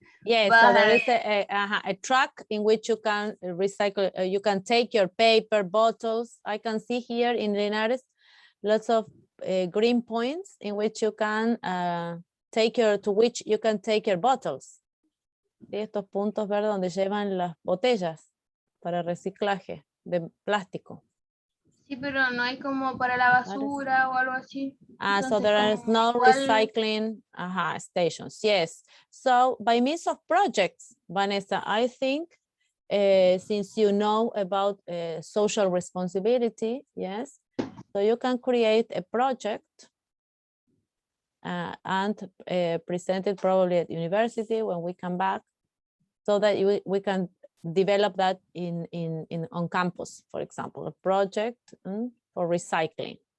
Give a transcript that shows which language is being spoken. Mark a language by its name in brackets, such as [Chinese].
[English] Yes, so there is a truck in which you can recycle, you can take your paper bottles. I can see here in Linares lots of green points in which you can take your bottles. [Spanish] ¿Sí? Estos puntos verdes donde llevan las botellas para reciclaje de plástico. Sí, pero no hay como para la basura o algo así. [English] So there is no recycling stations. Yes. So by means of projects, Vanessa, I think since you know about social responsibility, yes, so you can create a project and present it probably at university when we come back, so that we can develop that on campus, for example, a project for recycling.